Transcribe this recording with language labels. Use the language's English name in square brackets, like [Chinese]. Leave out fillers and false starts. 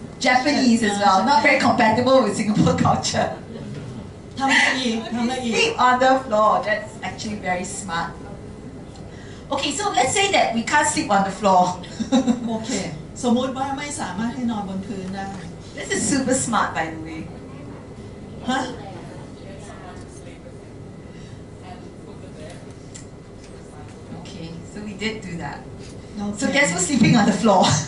[English] Japanese as well, not very compatible with Singapore culture. [Thai] ทำได้อีกทำได้อีก [English] Sleep on the floor. That's actually very smart. Okay, so let's say that we can't sleep on the floor. [Thai] โอเคสมมุติว่าไม่สามารถให้นอนบนพื้นได้ [English] This is super smart, by the way. ฮะ Okay, so we did do that. โอเค So guess who's sleeping on the floor?